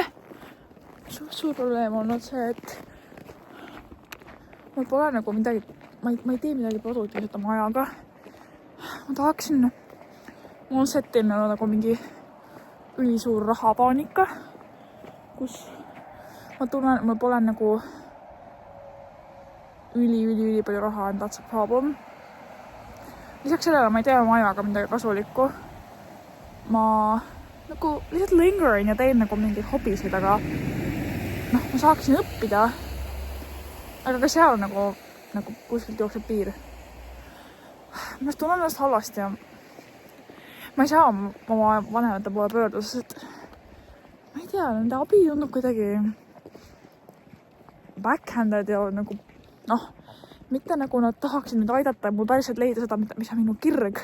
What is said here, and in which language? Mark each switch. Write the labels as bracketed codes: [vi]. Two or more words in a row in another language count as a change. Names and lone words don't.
[et] Suht suur probleem on olnud see, et mul pole nagu midagi, ma ei tee midagi produktiivset oma ajaga. Ma tahaksin, mul on settinud nagu mingi ülisuur rahapaanika, kus ma tunnen, et mul pole nagu üli palju raha [en] and that's a problem. [et] Lisaks sellele ma ei tee oma ajaga midagi kasulikku. Ma nagu lihtsalt lingerin ja teen nagu mingeid hobisid, aga ma saaksin õppida. Aga ka seal nagu kuskilt jookseb piir. Ma tunnen ennast halvasti ja ma ei saa oma vanemate poole pöörduda, sest ma ei tea, nende abi tundub kuidagi backhanded ja nagu mitte nagu nad tahaksid mind aidata ja mul päriselt leida seda, mis on minu kirg.